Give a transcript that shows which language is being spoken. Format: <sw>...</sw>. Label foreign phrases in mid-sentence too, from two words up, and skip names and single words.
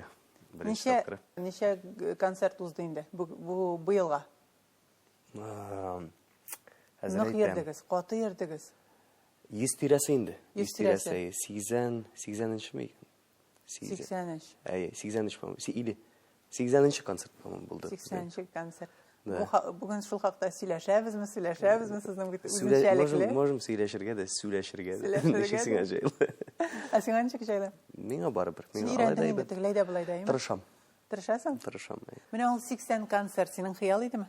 <tt>Ничә концерт узды инде бу быелга? Нык йөрдегез, каты йөрдегез. 100 тирәсе инде. 100 тирәсе. 80-нче ми? 80. 80-нче,</tt> <ru>по-моему.</ru> <tt>80-нче концерт, по-моему, булды. 80-нче концерт. Бүген шул хакта сөйләшәбезме, сезнең бит үзенчәлекле. Можем сөйләшергә дә, сөйләшергә дә. Ничек җайлы. Ә сиңа ничек җайлы? Миңа барыбер. Миңа алай да тегеләй дә булай да. Тырышам. Тырышасың? Тырышам. Менә ул 80 концерт синең хыял идеме?</tt>